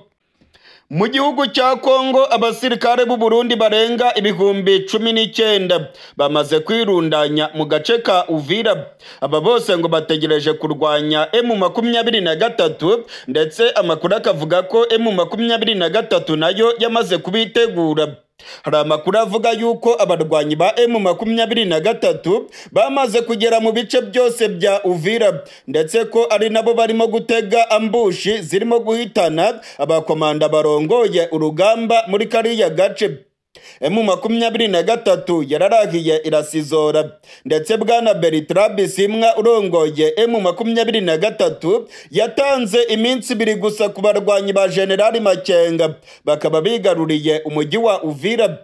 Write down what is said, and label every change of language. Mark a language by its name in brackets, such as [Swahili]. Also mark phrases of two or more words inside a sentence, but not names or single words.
[Kinyarwanda] Mu gihugu cya Kongo abasirikare b'u Burundi barenga 19,000 bamaze kwirundanya mu gace ka Uvira. Aba bose ngo bategereje kurwanya M23, ndetse amakuru akavuga ko M23 nayo yamaze kubitegura. Hari amakuru avuga yuko abarwanyi ba M23 bamaze kugera mu bice byose bya Uvira, ndetse ko ari nabo barimo gutega ambushi zirimo guhitana abakomanda barongoye urugamba muri kariya gace. M23 yararahiye irasizora, ndetse bwana Bertrand Bisimwa urongoye M23 yatanze iminsi 2 gusa ku barwanyi ba General Makenga bakaba bigaruriye umujyi wa Uvira.